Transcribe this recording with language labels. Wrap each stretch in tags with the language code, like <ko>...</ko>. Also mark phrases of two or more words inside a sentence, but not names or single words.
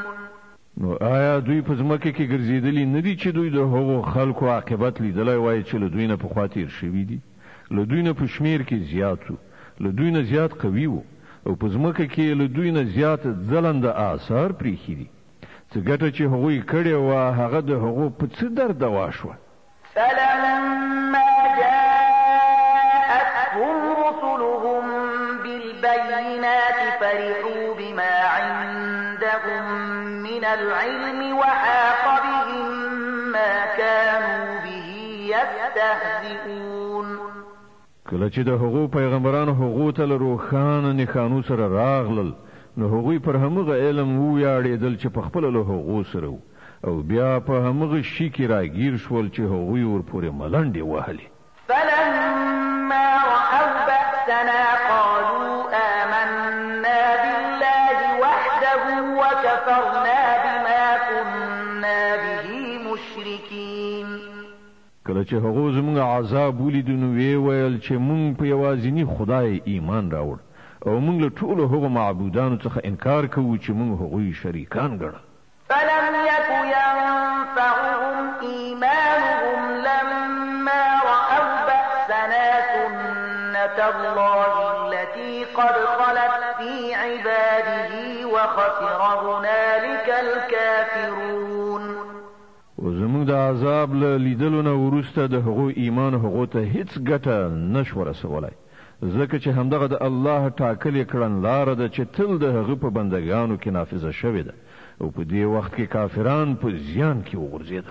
<ps>نو آیا دوی په ځمکه کې ګرځېدلي نه دي چې دوی د هغو خلکو عاقبت لیدلی وای چې له دوی نه پخوا تېر شوي دي؟ له دوی نه په شمېر کې زیات وو، له دوی نه زیات قوي وو، او په ځمکه کې له دوی نه زیات ځلنده آثار پرېښي دي. څه ګټه چې هغوی کړې وه هغه د هغو په څه درد دوا شوه.</ps> <ar>فلما جاءتهم رسلهم بالبينات فرحوا بما عندهم من العلم وحاق بهم ما كانوا به يستهزئون.</ar> <ps>کله چې د هغو پیغمبرانو هغو ته له روښانه نښانو سره راغلل نو هغوی پر همغه علم وویاړېدل چې په خپله له هغو سره و، او بیا په همغه شي کې راګیر شول چې هغوی ورپورې ملنډې وهلې.</ps> <ar>فلما رأوا بأسنا قالوا آمنا بالله وحده وكفرنا بما كنا به مشركين.</ar> <ps>کله چې هغو زموږ عذاب ولیدو نو ویې ویل چې موږ په یوازیني خدای ایمان راوړ او موږ له ټولو هغو معبودانو څخه انکار کوو چې موږ هغوی شریکان ګڼل.</ps> <ar>فلم يك ينفعهم إيمانهم لما رأوا بأسنا سنة الله التي قد خلت في عباده وخسر هنالك الكافرون.</ar> <ps>وزموږ د عذاب له لیدلو نه وروسته د هغو ایمان هغو ته هیڅ ګټه نشوه رسولی، ځکه چې همدغه د الله ټاکلې کړنلاره ده چې تل د هغه په بندګانو کې نافذه شوې ده، او په دې وخت کې کافران په زیان کې وغورځېدل.</ps>